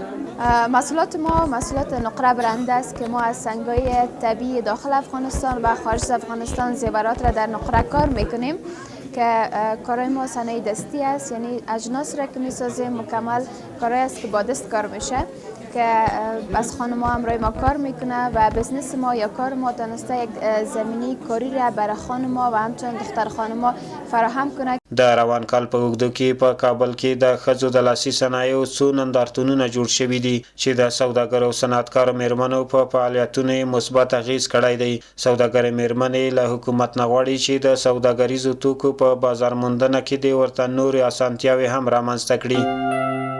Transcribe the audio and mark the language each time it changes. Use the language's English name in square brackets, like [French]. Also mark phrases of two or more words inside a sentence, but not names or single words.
[Persian] محصولات ما محصولات نقره برنده است که ما از سنگ‌های طبیعی داخل افغانستان و خارج از افغانستان زیورات را در نقره کار میکنیم که کارای ما صنایع دستی است، یعنی اجناس را که میسازیم مکمل کارای است که با دست کار میشه که از خانم ها همراه ما کار میکنه و بزنس ما یا کار ما تانسته یک زمینی کاری را برای خانم ها و همچنین دختر خانم ها فراهم کنه. [Pashto] د روان کال په اوږدو کې په کابل کې د ښځو د لاسي صنایعو څو نندارتونونه جوړ شوي دي چې د سوداګرو او صنعتکارو میرمنو په فعالیتونو یې مثبت اغېز کړی دی. سوداګرې میرمنې له حکومت نه غواړي چې د سوداګریزو توکو په بازار موندنه کې دې ورته نورې اسانتیاوې هم رامنځته کړي.